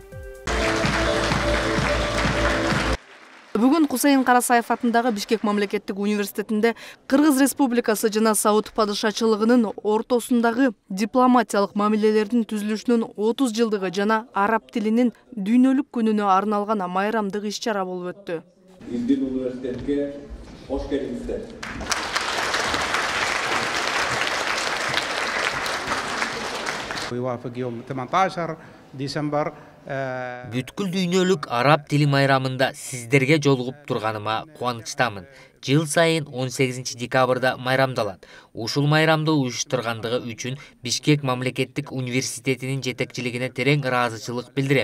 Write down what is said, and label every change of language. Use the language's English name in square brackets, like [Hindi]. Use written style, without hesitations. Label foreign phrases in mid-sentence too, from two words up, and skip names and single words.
[Kyrgyz] Бүгүн Кусейин Карасаев атындагы Бишкек мамлекеттик университетинде Кыргыз Республикасы жана Сауд падышачылыгынын ортосундагы дипломатиялык мамилелердин түзүлүшүнүн 30 жылдыгы жана араб тилинин дүйнөлүк күнүнө арналган майрамдык иш-чара болуп өттү. Биздин университетке кош келиңиздер. [Arabic] ويوافق يوم 18 ديسمبر. [Kyrgyz] Бүткүл дүйнөлүк араб тили майрамында сиздерге жолугуп турганыма кубанычтамын. Жыл сайын 18 декабрда майрамдалат. Ушул майрамды уюштургандыгы үчүн Бишкек мамлекеттик университетинин жетекчилигине терең ыраазычылык билдирем.